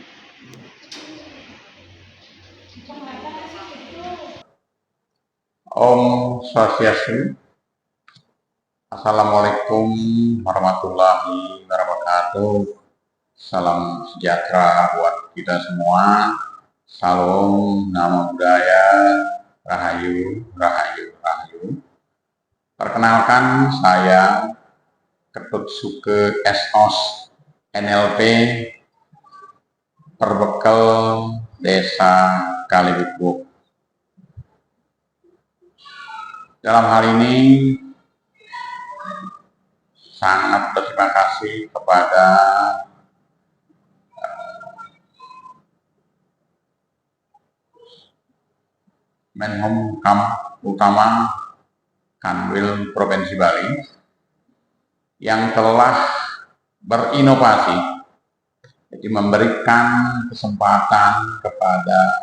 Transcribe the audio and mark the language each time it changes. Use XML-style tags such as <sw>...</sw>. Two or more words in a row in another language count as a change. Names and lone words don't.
<id>Penglihatan itu. Om Swastiastu.</id> <ar>السلام عليكم ورحمة الله وبركاته.</ar> <id>Salam sejahtera buat kita semua. Salam, nama budaya, rahayu, rahayu, rahayu. Perkenalkan, saya Ketut Suke SOS NLP Perbekel Desa Kalibukuk. Dalam hal ini sangat berterima kasih kepada Menhumkam Utama Kanwil Provinsi Bali yang telah berinovasi, jadi memberikan kesempatan kepada</id>